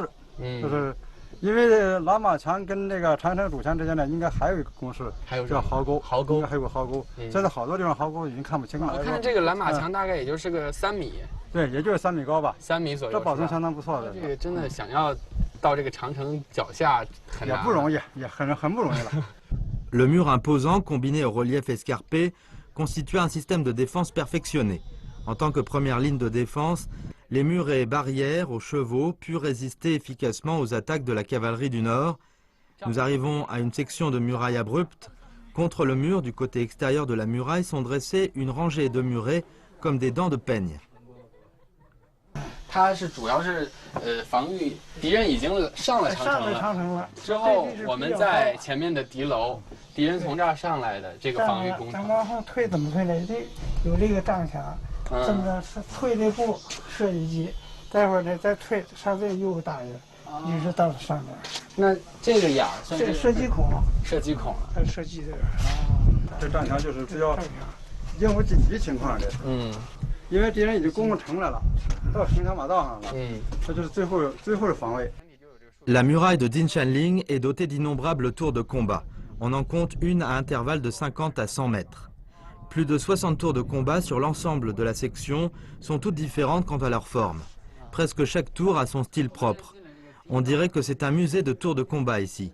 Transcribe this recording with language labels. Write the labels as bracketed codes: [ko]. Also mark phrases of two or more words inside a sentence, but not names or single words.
[zh] 就是因为拦马墙跟这个长城主墙之间呢，应该还有一个公式，叫壕沟。壕沟，应该还有个壕沟。现在好多地方壕沟已经看不清了。我看这个拦马墙大概也就是个3米。对，也就是3米高吧，3米左右，这保存相当不错的。这个真的想要到这个长城脚下很难，也不容易，也很不容易了。 [fr] Le mur imposant, combiné au relief escarpé, constituait un système de défense perfectionné. En tant que première ligne de défense, les murs et barrières aux chevaux purent résister efficacement aux attaques de la cavalerie du Nord. Nous arrivons à une section de muraille abrupte. Contre le mur, du côté extérieur de la muraille, sont dressées une rangée de murets comme des dents de peigne. [zh] 它是主要是防御敌人已经上了长城了，之后我们在前面的敌楼，敌人从这儿上来的这个防御工程。咱往后退怎么退呢？有这个障墙，这么着退这步射击机，待会儿呢再退上这又大人，一直到上面。那这个眼儿算是射击孔，射击孔了。它射击这个。这障墙就是比较应付紧急情况的。因为敌人已经攻城来了，到城墙马道上了，这就是最后的防卫。 [fr] La muraille de Jinshanling est dotée d'innombrables tours de combat. On en compte une à intervalles de 50 à 100 mètres. Plus de 60 tours de combat sur l'ensemble de la section sont toutes différentes quant à leur forme. Presque chaque tour a son style propre. On dirait que c'est un musée de tours de combat ici.